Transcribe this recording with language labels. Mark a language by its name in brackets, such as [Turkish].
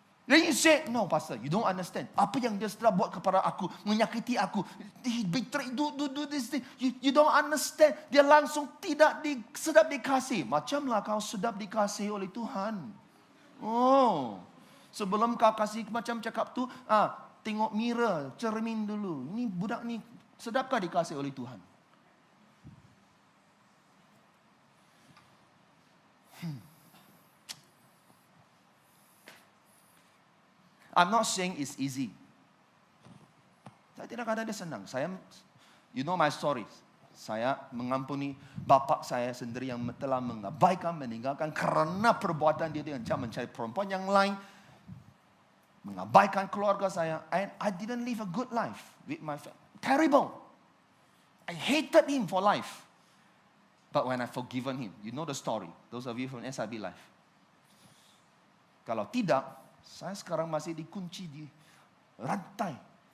[English] Then you say, no pastor, you don't understand. [Malay] Apa yang dia sudah buat kepada aku, menyakiti aku. [English] He betrayed, do this thing. You don't understand. [Malay] Dia langsung tidak sedap dikasih. Macamlah kau sedap dikasih oleh Tuhan. Oh, sebelum kau kasih macam cakap tu, tengok mirror, cermin dulu. Ini budak ni sedapkah dikasih oleh Tuhan? [English] I'm not saying it's easy. Saya tidak kata dia senang. [Malay] You know my story. Saya mengampuni bapa saya sendiri yang telah mengabaikan, meninggalkan kerana perbuatan dia yang mencari perempuan yang lain. Mengabaikan keluarga saya. [English] And I didn't live a good life with my family. Terrible. I hated him for life. But when I forgiven him, you know the story. Those of you from SIB Life. [Malay] Kalau tidak, saya sekarang masih dikunci di rantai.